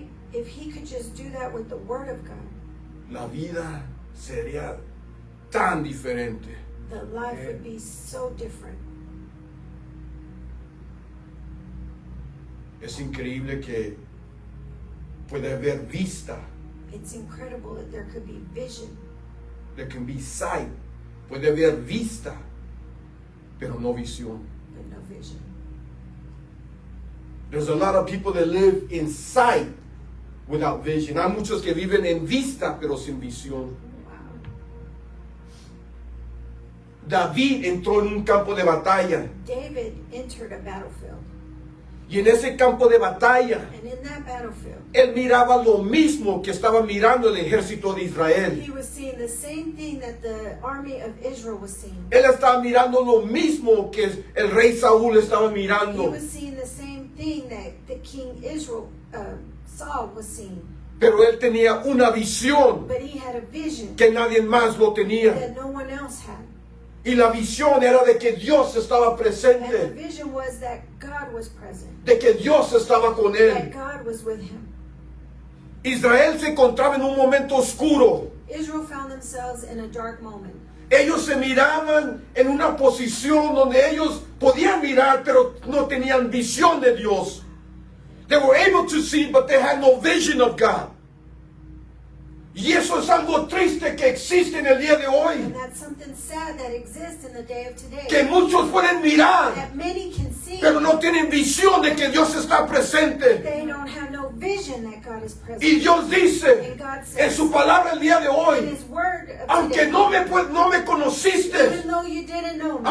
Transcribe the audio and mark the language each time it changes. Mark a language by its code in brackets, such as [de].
[en] if he could just do that with the word of God, [es] la vida sería tan diferente. [en] the life would be so different. [es] Es increíble que puede haber vista, [en] It's incredible that there could be vision. there can be sight, [es] puede haber vista, pero no visión. [en] But no vision. There's a lot of people that live in sight without vision. [es] Hay muchos que viven en vista pero sin visión. [en] Wow. [es] David entró en un campo de batalla [en] David entered a battlefield. [es] y en ese campo de batalla [en] And in that battlefield, [es] él miraba lo mismo que estaba mirando el ejército de Israel. [en] he was seeing the same thing that the army of Israel was seeing. [es] Él estaba mirando lo mismo que el rey Saúl estaba [en] He [es] mirando. [en] was seeing the same thing that the king Saul was seeing. [es] Pero él tenía una visión [en] But he had a vision [es] que nadie más lo tenía. [en] that no one else had. [es] Y la visión era de que Dios estaba [en] And the [es] presente, [en] vision was that God was present, [es] de que Dios estaba con [en] that [es] él. [en] God was with him. [es] Israel se encontraba en un momento oscuro. [en] Israel found themselves in a dark moment. [es] Ellos se miraban en una posición donde ellos podían mirar, pero no tenían visión de Dios. [en] They were able to see, but they had no vision of God. [es] Y eso es algo triste que existe en el día de hoy. [en] And that's something sad that exists in the day of today. [es] Que muchos pueden mirar, [en] That many can see, [es] pero no tienen visión de que Dios está presente. [en] they don't have no vision that God is present. [es] Y Dios dice [en] And God [es] en [en] says [es] su palabra el día de [en] in [es] hoy, [en] His word of [es] aunque [en] today, [es] no me conociste, [en] even though you didn't know me,